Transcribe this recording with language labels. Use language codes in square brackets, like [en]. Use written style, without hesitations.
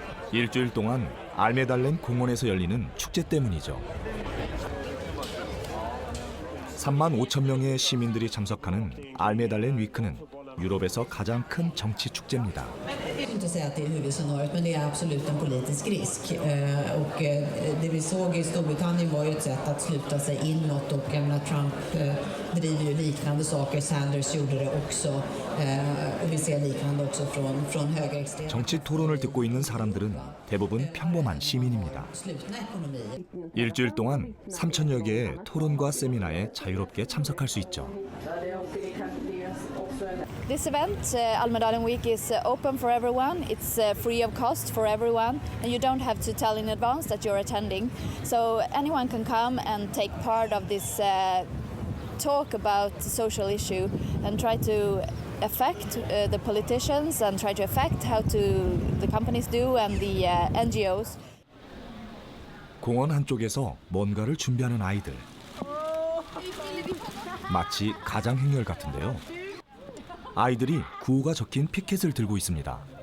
[ko] 일주일 동안 알메달렌 공원에서 열리는 축제 때문이죠. 3만 5천 명의 시민들이 참석하는 알메달렌 위크는 유럽에서 가장 큰 정치 축제입니다. [sv] inte säga att det är huvudscenariot, men det är absolut en politisk risk. Och det vi såg i Storbritannien var ju ett sätt att sluta sig inåt, och Trump driver ju liknande saker, Sanders gjorde det också, och vi ser liknande också från högerextrema. [ko] 정치 토론을 듣고 있는 사람들은 대부분 평범한 시민입니다. 일주일 동안 3천여 개의 토론과 세미나에 자유롭게 참석할 수 있죠. [en] This event, Almedalen Week, is open for everyone. It's free of cost for everyone, and you don't have to tell in advance that you're attending. So anyone can come and take part of this talk about the social issue and try to affect the politicians and try to affect how the companies do and the NGOs. [ko] 공원 한쪽에서 뭔가를 준비하는 아이들. 마치 가장 행렬 같은데요. 아이들이 구호가 적힌 피켓을 들고 있습니다.